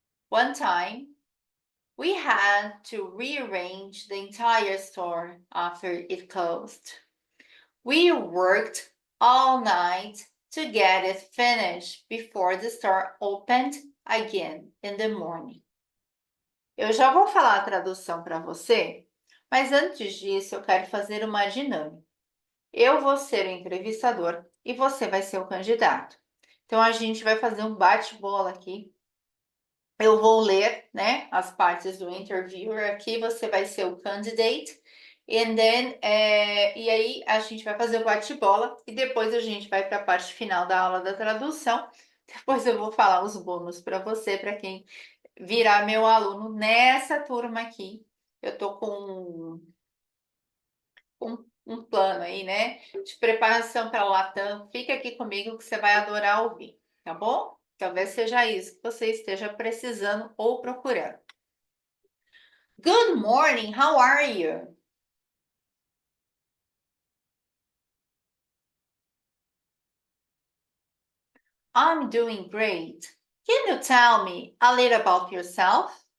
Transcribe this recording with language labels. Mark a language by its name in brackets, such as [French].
[English] One time, we had to rearrange the entire store after it closed. We worked all night to get it finished before the store opened again in the morning. [Portuguese] Eu já vou falar a tradução para você, mas antes disso eu quero fazer uma dinâmica. Eu vou ser o entrevistador e você vai ser o candidato. Então a gente vai fazer um bate-bola aqui. Eu vou ler, né, as partes do interviewer aqui, você vai ser o candidate, e aí a gente vai fazer o bate-bola e depois a gente vai para a parte final da aula da tradução. Depois eu vou falar os bônus para você, para quem virar meu aluno nessa turma aqui. Eu tô com um plano aí, né, de preparação para a Latam. Fica aqui comigo que você vai adorar ouvir, tá bom? Talvez seja isso que você esteja precisando ou procurando. [English] Good morning, how are you? I'm doing great. Can you tell me a little about yourself?